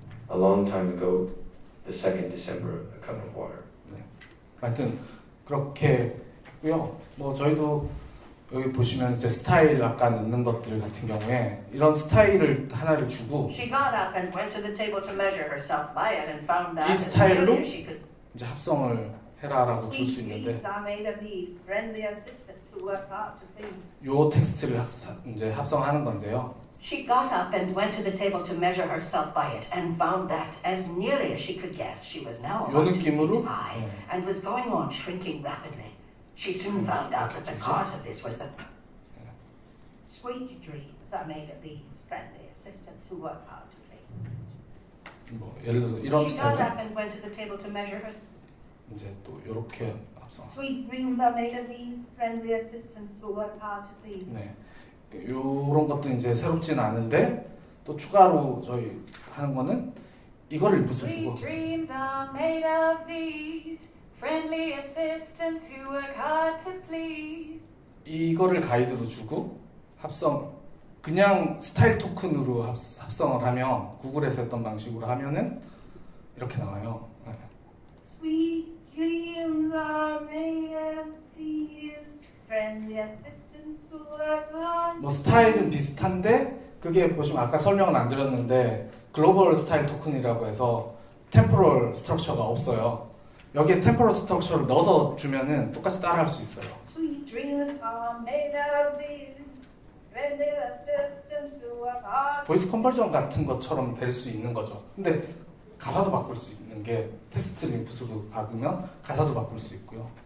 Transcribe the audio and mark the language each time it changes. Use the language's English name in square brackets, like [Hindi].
[English] A long time ago, the 2nd December, a cup of water. [Korean] 하여튼 그렇게 했고요. 뭐 저희도 여기 보시면 이제 스타일 아까 넣는 것들 같은 경우에 이런 스타일을 하나를 주고 [English] She got up and went to the table to measure herself by it and found that [Korean] 이 [English] as [Korean] 스타일로 [English] nearly as she could. [Korean] 이제 합성을 해라라고 줄 수 [English] Sweet [Korean] 있는데 [English] dreams are made of these friendly assistants who work hard to please. [Korean] 요 텍스트를 이제 합성하는 건데요. [English] She got up and went to the table to measure herself by it and found that, as nearly as she could guess, she was now [Korean] 요 [English] about 2 feet [Korean] 느낌으로 [English] high and was going on shrinking rapidly. She soon found out that the cause of this was the Sweet dreams are made of these friendly assistants who work hard to please. [Korean] 뭐 예를 들어서 이런 [English] She got [Korean] 스타일 [English] up and went to the table to measure herself. [Korean] 이제 또 이렇게 합성. [English] Sweet dreams are made of these friendly assistants who work hard to please. [Korean] 네. 요런 것도 이제 새롭진 않은데 또 추가로 저희 하는 거는 이거를 인풋을 주고 [English] Sweet dreams are made of these friendly assistants who work hard to please. [Korean] 이거를 가이드로 주고 합성 그냥 스타일 토큰으로 합성을 하면 구글에서 했던 방식으로 하면은 이렇게 나와요. 네. [English] Sweet dreams are made of these friendly assistants who work hard. [Korean] 뭐 스타일은 비슷한데 그게 보시면 아까 설명은 안 드렸는데 글로벌 스타일 토큰이라고 해서 템포럴 스트럭처가 없어요. 여기에 템포럴 스트럭처를 넣어서 주면은 똑같이 따라할 수 있어요. [English] Sweet dreams are made of these friendly assistants who work hard. [Korean] 보이스 컨버전 같은 것처럼 될 수 있는 거죠. 근데 가사도 바꿀 수 있는 게 텍스트 인풋으로 받으면 가사도 바꿀 수 있고요.